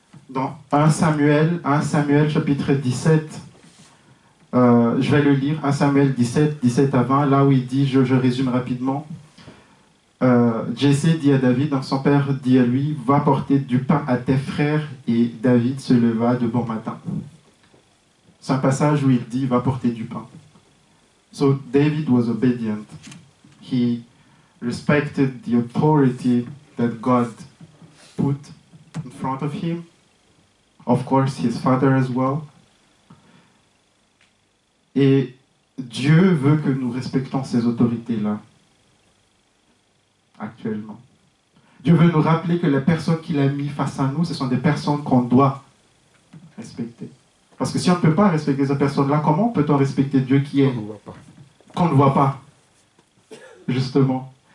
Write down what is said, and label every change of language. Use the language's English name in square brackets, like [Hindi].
[French] dans 1 Samuel chapitre 17, je vais le lire, 1 Samuel 17 à 20, là où il dit, je résume rapidement, Jessé dit à David, donc son père dit à lui, va porter du pain à tes frères, et David se leva de bon matin. C'est un passage où il dit, va porter du pain. [English] So David was obedient. He respected the authority that God put in front of him. Of course, his father as well. [French] Et Dieu veut que nous respectons ces autorités-là, actuellement. Dieu veut nous rappeler que les personnes qu'il a mis face à nous, ce sont des personnes qu'on doit respecter. Parce que si on ne peut pas respecter ces personnes-là, comment peut-on respecter Dieu qui est qu'on ne voit pas, justement.